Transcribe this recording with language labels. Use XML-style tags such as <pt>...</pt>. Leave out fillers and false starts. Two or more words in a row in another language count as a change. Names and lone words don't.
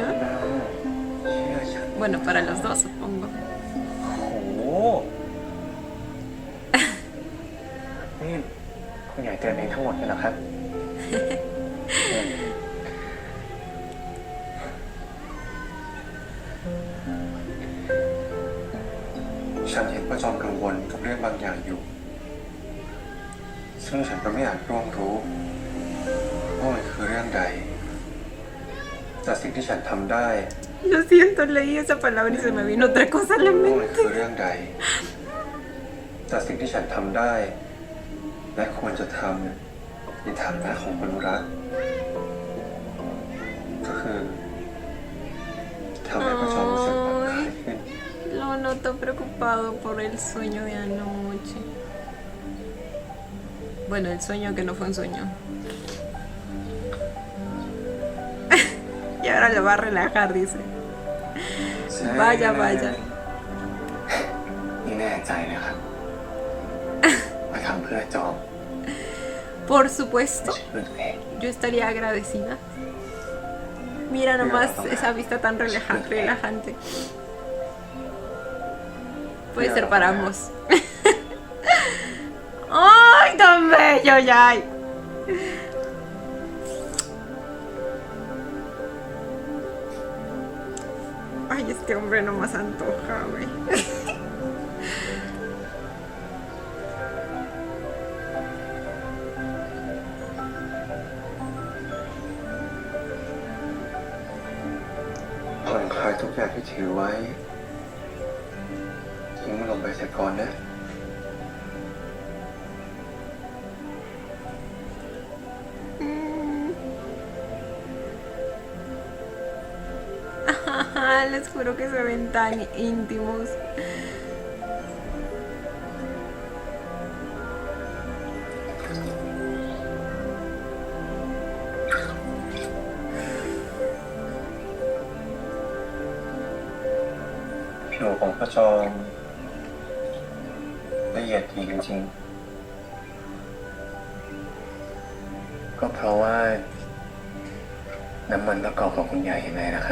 <es>Bueno, para los dos, supongo.</es> <th>โอ้โห นี่คุณใหญ่เตือนเองทั้งหมดเลยเหรอครับ ฉันเห็นว่าจอมกังวลกับเรื่องบางอย่างอยู่ ซึ่งฉันก็ไม่อาจร่วงรู้ว่ามันคือเรื่องใด แต่สิ่งที่ฉันทำได้</th> <es>Lo siento, leí esa palabra y se me vino otra cosa a la</es> <th>ว่ามัน</th> <es>mente.</es> <th>คือเรื่องใด แต่สิ่งที่ฉันทำได้ และควรจะทำในฐานะของคนรัก ก็คือทำให้พระจอมรู้สึกผ่อนคลายขึ้น</th> <es>Lo noto preocupado por el sueño de anoche. Bueno, el sueño que no fue un sueño. Y ahora lo va a relajar, dice. Vaya, vaya.</es> <th>นี่แน่ใจนะครับ มาทำเพื่อจอม</th> <es>Por supuesto,</es> <th>เพื่อตัวเอง</th> <es>yo estaría agradecida. Mira nomás esa vista tan relajante. Puede ser para ambos. ¡Ay, tan bello, Yay! Ay, este hombre no más antoja, güey.</es> <th>ผ่อนคลายทุกอย่างที่ถือไว้ทิ้งมันลงไปเสียก่อนนะ</th> <es>Les juro que se ven tan íntimos.</es> <th>ผิวของพระจอมละเอียดดีจริงๆ ก็เพราะว่าน้ำมันมะกอกของคุณยายเห็นไหมนะครับ</th>